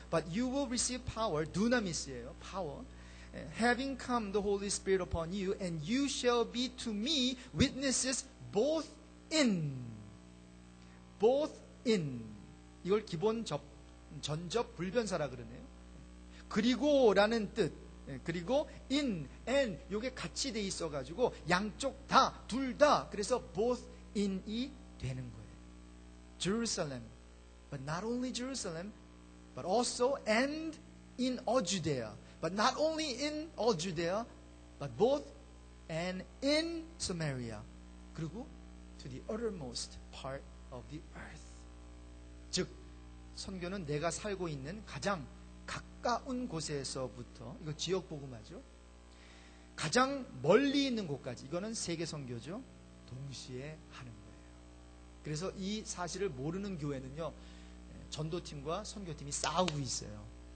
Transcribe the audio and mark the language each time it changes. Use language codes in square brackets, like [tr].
[en] But you will receive power. [el] dunamis [en] 예요. power. Having come the Holy Spirit upon you, and you shall be to me witnesses both in. [ko] 이걸 기본 전접 불변사라 그러네요. 그리고라는 뜻. 그리고 in, and 요게 같이 돼 있어가지고 양쪽 다, 둘 다. 그래서 [en] both in [ko] 이 되는 거예요. [en] Jerusalem, but not only Jerusalem, but also and in all Judea. But not only in all Judea, but both and in Samaria. [ko] 그리고 [en] to the uttermost part of the earth. [ko] 즉, 선교는 내가 살고 있는 가장 가까운 곳에서부터, 이거 지역 복음화죠. 가장 멀리 있는 곳까지, 이거는 세계 선교죠. 동시에 하는 거예요. 그래서 이 사실을 모르는 교회는요, 전도팀과 선교팀이 싸우고 있어요.